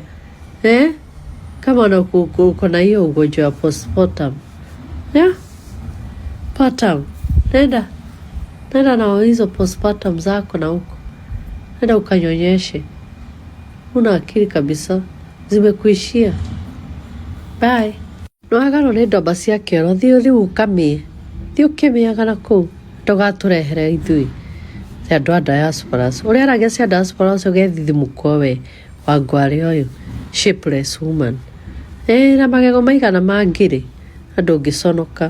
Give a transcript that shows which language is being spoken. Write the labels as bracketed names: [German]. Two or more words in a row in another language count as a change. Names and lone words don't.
[Swahili] Kama uko na hiyo ugonjwa wa postpartum. Patam. Nenda na hizo postpartum zako na huko. Nenda ukanyonyeshe. Una akili kabisa. [Kikuyu] Zimekuishia. Bye. Noagano ni ndomba cia kĩoro, thiĩ ukamie. Thiĩ ũkĩmĩaga na kũu. Ndũgatũrehere ithuĩ andũ a diasporas. Ũrĩa aragia cia diasporas ũgethithimũko we wa ngware ũyũ. [English] Shapeless woman. [Kikuyu] Na magego maigana mangĩrĩ. Andũ ũngĩconoka.